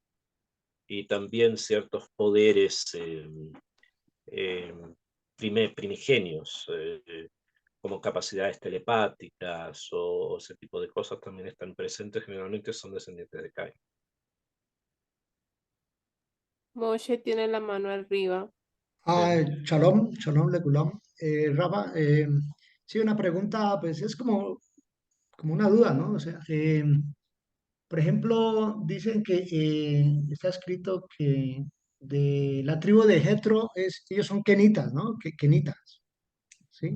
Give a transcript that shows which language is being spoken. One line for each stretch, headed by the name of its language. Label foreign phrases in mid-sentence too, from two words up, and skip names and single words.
Spanish: Y también ciertos poderes primigenios, como capacidades telepáticas o ese tipo de cosas también están presentes, generalmente son descendientes de Caín. Moshe tiene la mano arriba.
Hebrew: שלום, שלום, לכולם.
Spanish: Rafa, sí, una pregunta, pues es como una duda, ¿no? O sea, por ejemplo, dicen que está escrito que de la tribu de Jetro, ellos son kenitas, ¿no? Kenitas, ¿sí?